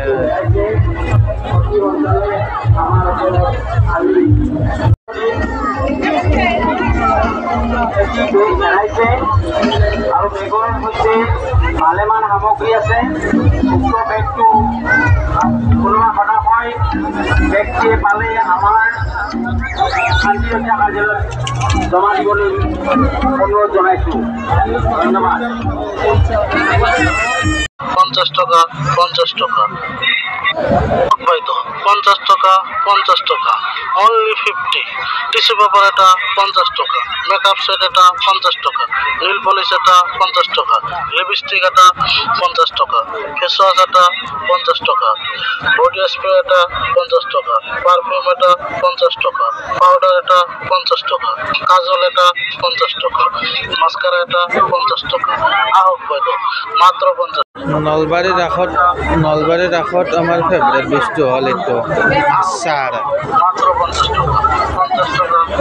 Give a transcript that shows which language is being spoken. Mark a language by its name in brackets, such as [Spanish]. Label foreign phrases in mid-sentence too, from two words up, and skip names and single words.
[Assamese] আৰু বেগৰ সৈতে ভালেমান সামগ্ৰী আছে উক্ত বেগটো কোনোবা সদা হয় ব্যক্তিয়ে পালে আমাৰ শান্তি ৰক্ষা কাৰ্যালয়ত জমা দিবলৈ অনুৰোধ জনাইছোঁ ধন্যবাদ 50 টাকা 50 টাকা 50 টাকা 50 টাকা only 50 [English] tissue paper [Assamese] এটা 50 টাকা [English] makeup set [Assamese] এটা 50 টাকা [English] nail polish [Assamese] এটা 50 টাকা লিপস্টিক এটা 50 টাকা [English] face wash [Assamese] এটা 50 টাকা [English] body spray [Assamese] এটা 50 টাকা পারফিউম এটা 50 টাকা পাউডার এটা 50 টাকা কাজল এটা 50 টাকা মাস্কারা এটা 50 টাকা আহক হয়তো মাত্র 50 নলবাৰীৰ ৰাসত আমাৰ ফেভৰেট বস্তু হ'ল এইটো আচাৰ মাত্র 50 টাকা 50 টাকা